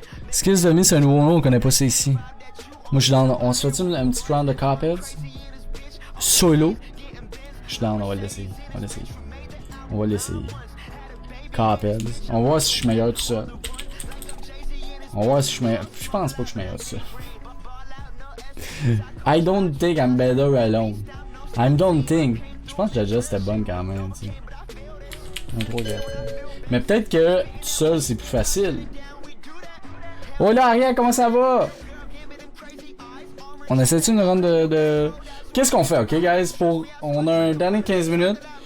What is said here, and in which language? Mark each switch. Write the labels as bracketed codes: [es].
[fr] Skills de me, c'est un nouveau nom, on connaît pas ça ici. Moi je suis down, on se fait un petit round de Cupheads? Solo? Je suis down, on va l'essayer. On va l'essayer. Cupheads. On va voir si je suis meilleur tout seul. On va voir si je suis meilleur. Je pense pas que je suis meilleur tout seul. [en] I don't think I'm better alone. I don't think. [fr] Je pense que la Jess était bonne quand même, tu sais. Mais peut-être que tout seul c'est plus facile. Oh là, Ariel, comment ça va? On essaie-tu une run de... Qu'est-ce qu'on fait, ok, guys? On a un dernier 15 minutes.